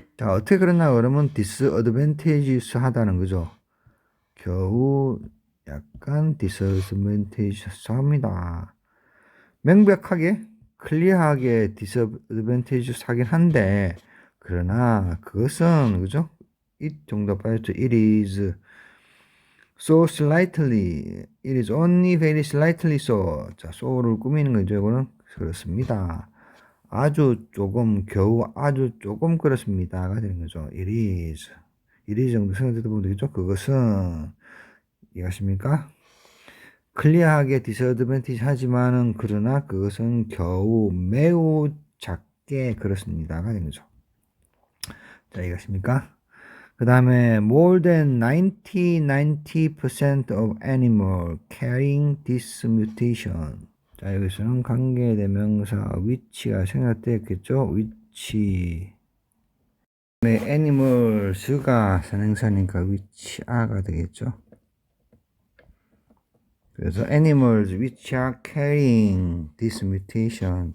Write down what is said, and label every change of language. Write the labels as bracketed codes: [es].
[ko] 자, 어떻게 그러나 그러면 disadvantageous 하다는 거죠. 겨우 약간 disadvantageous 합니다. 명백하게 클리어하게 disadvantageous 하긴 한데, 그러나 그것은, 그죠? 이 정도 빠졌죠. [en] It is so slightly, it is only very slightly so. [ko] 자, so를 꾸미는 거죠. 이거는 그렇습니다. 아주 조금, 겨우 아주 조금 그렇습니다가 되는 거죠. [en] It is. [ko] it is 정도 생각해도 보면 되겠죠. 그것은, 이해하십니까? 클리어하게 디스어드밴티지 하지만은, 그러나 그것은 겨우 매우 작게 그렇습니다가 되는 거죠. 자, 이해하십니까? 그 다음에 [en] more than 90% of animal carrying this mutation. [ko] 자, 여기서는 관계대명사 which가 생략되었겠죠. which. 네, animals가 선행사니까 which are가 되겠죠. [en] 그래서 animals which are carrying this mutation.